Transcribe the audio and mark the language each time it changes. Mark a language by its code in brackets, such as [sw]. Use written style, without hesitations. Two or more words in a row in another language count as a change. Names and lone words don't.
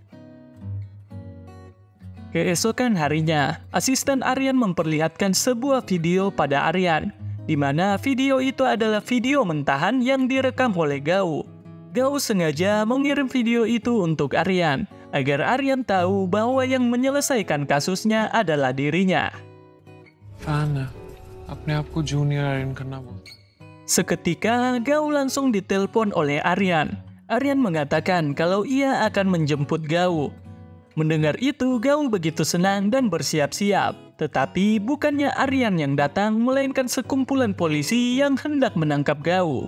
[id] Keesokan harinya, asisten Aryan memperlihatkan sebuah video pada Aryan, di mana video itu adalah video mentahan yang direkam oleh Gau. Gau sengaja mengirim video itu untuk Aryan, agar Aryan tahu bahwa yang menyelesaikan kasusnya adalah dirinya. [hi] अपने आप को जूनियर आर्यन करना बोलता. [id] Seketika Gau langsung ditelepon oleh Aryan. Aryan mengatakan kalau ia akan menjemput Gau. Mendengar itu, Gau begitu senang dan bersiap-siap. Tetapi bukannya Aryan yang datang, melainkan sekumpulan polisi yang hendak menangkap Gau.